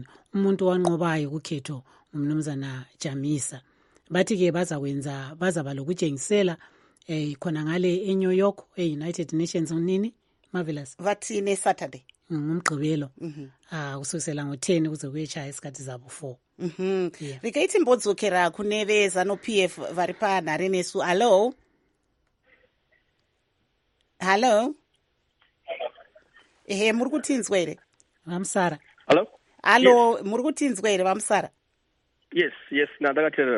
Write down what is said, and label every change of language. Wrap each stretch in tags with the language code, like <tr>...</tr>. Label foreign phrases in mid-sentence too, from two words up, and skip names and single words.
<nd>Umuntu wanqobayo ukhetho umnumzana Chamisa. Bathi ke bazaba lokujengisela khona ngale eNew York eUnited Nations unini Marvelous. Vathi neSaturday. Ngumgqibelo. Kusukela ngo10 kuze kuyechaya isikhathi zabo 4.</nd> <sn>Rikaiti mbodzokera kune veZanu-PF vari panhare nesu. Hello. Muri kutinzwa here? Vamusara. Hello, muri kutinzwa here Vamusara? Yes, ndakateerera.</sn>